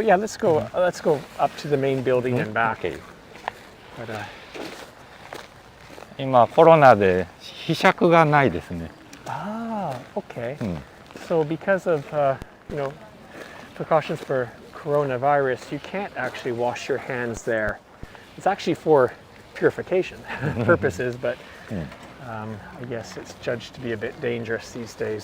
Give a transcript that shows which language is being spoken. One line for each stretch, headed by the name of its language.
English: Yeah, let's go up to the main building and back. Okay. But,
Japanese: 今コロナでひしゃくがないですね。
English: okay. So because of precautions for coronavirus, you can't actually wash your hands there. It's actually for purification purposes, but I guess it's judged to be a bit dangerous these days.